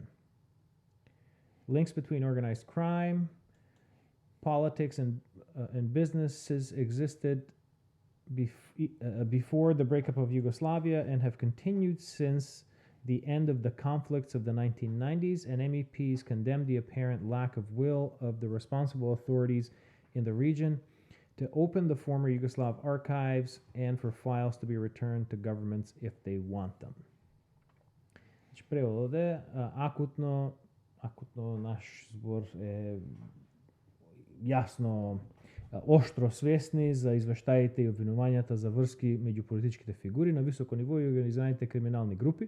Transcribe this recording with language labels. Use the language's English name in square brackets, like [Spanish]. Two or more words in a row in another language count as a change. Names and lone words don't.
[English] Links between organized crime, politics, and businesses existed before the breakup of Yugoslavia and have continued since the end of the conflicts of the 1990s, and MEPs condemned the apparent lack of will of the responsible authorities in the region to open the former Yugoslav archives and for files to be returned to governments if they want them. [Macedonian] Значи, преводот е акутно наш збор е јасно оштро свесни за извештаите и обвинувањата за врски меѓу политичките фигури на високо ниво и организираните криминални групи.